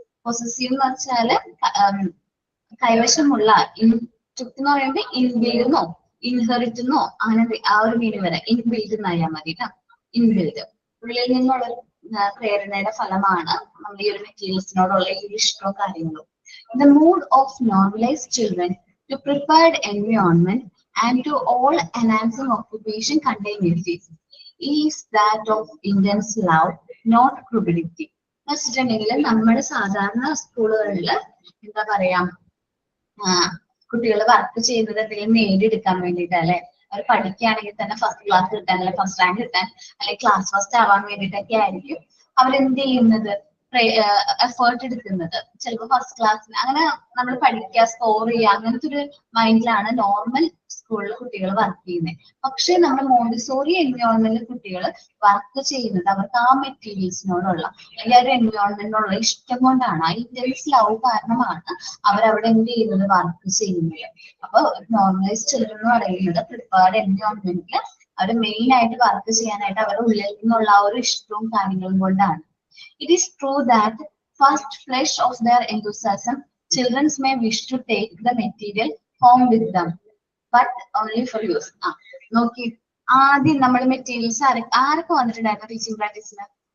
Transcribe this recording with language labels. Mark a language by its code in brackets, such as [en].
[ml] Possessive എന്ന് വെച്ചാല് കൈവശമുള്ള, ഇൻസ്ട്രിക്ട് എന്ന് പറയുമ്പോൾ ഇൻബിൽഡെന്നോ ഇൻഹെറിറ്റെന്നോ അങ്ങനെ ആ ഒരു മീനിങ് വരെ ഇൻബിൽഡ് എന്നായാൽ മതി കേട്ടോ. ഇൻബിൽഡ് ഉള്ളിൽ നിന്നുള്ള പ്രേരണയുടെ ഫലമാണ് നമ്മൾ ഈ ഒരു മെറ്റീരിയൽസിനോടുള്ള ഈ ഇഷ്ടവും കാര്യങ്ങളും. [en] The mood of normalized children to prepared environment and to all enhancing occupation contain it is that of intense love, not cruelty. [ml] വെച്ചിട്ടുണ്ടെങ്കിൽ നമ്മുടെ സാധാരണ സ്കൂളുകളിൽ എന്താ പറയാ, കുട്ടികൾ വർക്ക് ചെയ്യുന്നത് എന്തെങ്കിലും നേടിയെടുക്കാൻ വേണ്ടിയിട്ട് അല്ലെ, അവർ പഠിക്കുകയാണെങ്കിൽ തന്നെ ഫസ്റ്റ് ക്ലാസ് കിട്ടാൻ അല്ലെങ്കിൽ ഫസ്റ്റ് റാങ്ക് കിട്ടാൻ അല്ലെങ്കിൽ ക്ലാസ് ഫസ്റ്റ് ആവാൻ വേണ്ടിയിട്ടൊക്കെ ആയിരിക്കും അവരെന്ത് ചെയ്യുന്നത്, എഫേർട്ട് എടുക്കുന്നത്. ചിലപ്പോൾ ഫസ്റ്റ് ക്ലാസ്സിന് അങ്ങനെ നമ്മൾ പഠിക്കുക, സ്കോർ ചെയ്യുക, അങ്ങനത്തെ ഒരു മൈൻഡിലാണ് നോർമൽ സ്കൂളിൽ കുട്ടികൾ വർക്ക് ചെയ്യുന്നത്. പക്ഷെ നമ്മുടെ മോണ്ടിസോറി എൻവയോൺമെന്റിൽ കുട്ടികൾ വർക്ക് ചെയ്യുന്നത് അവർക്ക് ആ മെറ്റീരിയൽസിനോടുള്ള അല്ലെങ്കിൽ ആ ഒരു എൻവയോൺമെന്റിനോടുള്ള ഇഷ്ടം കൊണ്ടാണ്, ആ ഇന്റൻസ് ലവ് കാരണമാണ് അവരവിടെ എന്ത് ചെയ്യുന്നത്, വർക്ക് ചെയ്യുന്നത്. അപ്പൊ നോർമലൈസ് ചിൽഡ്രൻ എന്ന് പറയുന്നത് പ്രിപ്പയർഡ് എൻവയോൺമെന്റിൽ അവർ മെയിൻ ആയിട്ട് വർക്ക് ചെയ്യാനായിട്ട് അവരുടെ ഉള്ളിൽ നിന്നുള്ള ആ ഒരു ഇഷ്ടവും കാര്യങ്ങളും കൊണ്ടാണ്. [en] It is true that first flush of their enthusiasm, children may wish to take the material home with them, but only for use. [ml] നോക്കി ആദ്യം നമ്മൾ മെറ്റീരിയൽസ് ആരൊക്കെ വന്നിട്ടുണ്ടായിരുന്നു ടീച്ചിങ് പ്രാക്ടീസിന്?